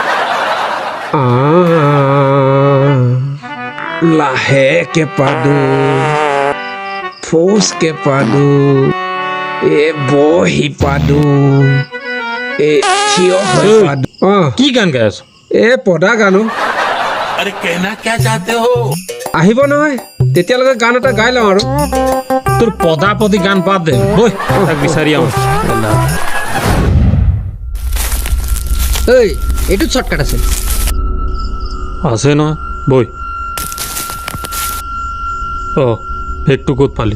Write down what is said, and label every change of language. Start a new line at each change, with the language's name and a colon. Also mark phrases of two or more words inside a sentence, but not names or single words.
Assamese: লাহেকে পাদো ফৌচকে পাদো বহি পাদো থিয় হৈ ঐ। পাদো অঁ কি গান গাই আছ পদা গানো
Hindi: अरे कहना क्या चाहते हो
Assamese: আহিব নহয় তেতিয়ালৈকে গান এটা গাই লওঁ আৰু তোৰ পদা পদি গান বাদ দে বৈ তাক বিচাৰি আহোঁ ঐ এইটোত শ্বৰ্টকাট আছে আছে নহয় বৈ অঁ বেগটো ক'ত পালি